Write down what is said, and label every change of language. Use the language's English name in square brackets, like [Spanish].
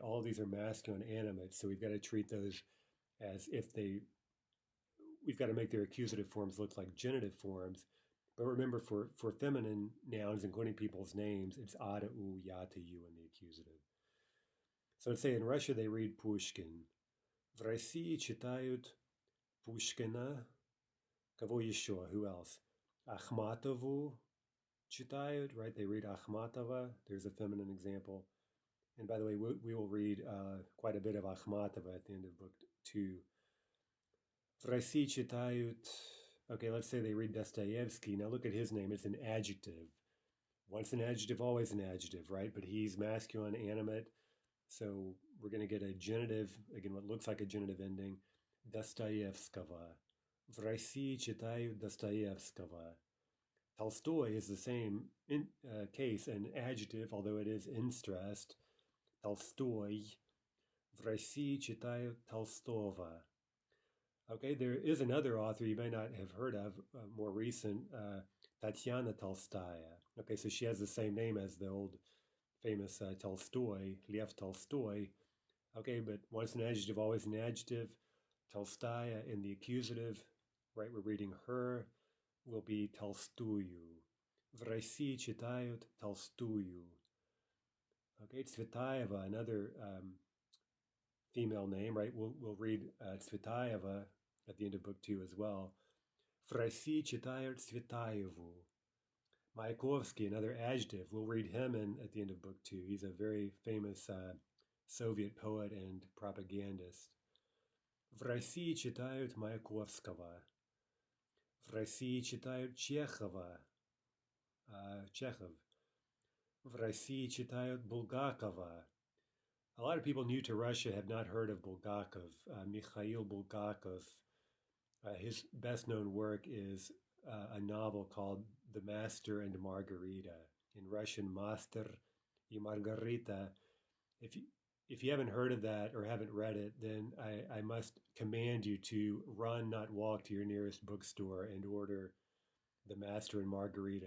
[English] All of these are masculine animate, so we've got to treat those as if we've got to make their accusative forms look like genitive forms. But remember, for feminine nouns, including people's names, it's ada, u, yata, you in the accusative. So let's say in Russia they read Pushkin. [Russian] В России читают Пушкина. Кого еще? [English] Who else? [Russian] Ахматову читают, [English] right? They read Akhmatova. There's a feminine example. And by the way, we will read quite a bit of Akhmatova at the end of book 2. [Russian] В России читают, [English] okay, let's say they read Dostoevsky. Now look at his name. It's an adjective. Once an adjective, always an adjective, right? But he's masculine, animate. So we're going to get a genitive, again, what looks like a genitive ending. [Russian] Dostoevskого. В России читают Dostoevskого. [English] Tolstoy is the same case, an adjective, although it is in-stressed. Tolstoy. [Russian] В России читают Толстого. [English] Okay, there is another author you may not have heard of, more recent, Tatiana Tolstaya. Okay, so she has the same name as the old famous Tolstoy, Lev Tolstoy. Okay, but once an adjective, always an adjective. Tolstaya in the accusative, right? We're reading her, will be Толстую. [Russian] В России читают Толстую. [English] Okay, Tsvetaeva, another female name, right? We'll read Tsvetaeva at the end of book 2 as well. [Russian] В России читают Tsvetaevu. [English] Mayakovsky, another adjective. We'll read him at the end of book 2. He's a very famous Soviet poet and propagandist. [Russian] В России читают Маяковского. В России читают Чехова. Chekhov. В России читают Bulgakova. [English] A lot of people new to Russia have not heard of Bulgakov. Mikhail Bulgakov. His best known work is a novel called The Master and Margarita. In Russian, Master и Margarita. If you haven't heard of that or haven't read it, then I must command you to run, not walk, to your nearest bookstore and order The Master and Margarita.